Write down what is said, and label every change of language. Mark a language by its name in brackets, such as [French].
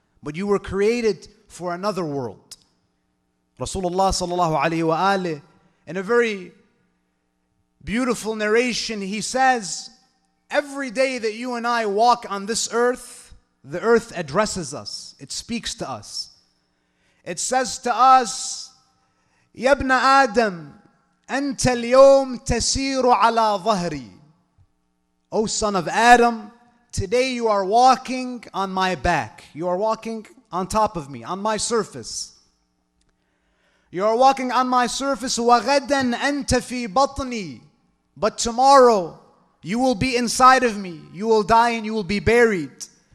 [English] But you were created for another world. Rasulullah sallallahu alayhi wa alihi, in a very beautiful narration, he says, every day that you and I walk on this earth, the earth addresses us. It speaks to us. It says to us, [Arabic] يَا ابْنَ آدَمْ أَنْتَ الْيَوْمْ تَسِيرُ عَلَى ظَهْرِي. [English] O son of Adam, today you are walking on my back. You are walking on top of me, on my surface. You are walking on my surface. [Arabic] وَغَدًا أَنْتَ فِي بَطْنِي. [English] But tomorrow you will be inside of me. You will die and you will be buried.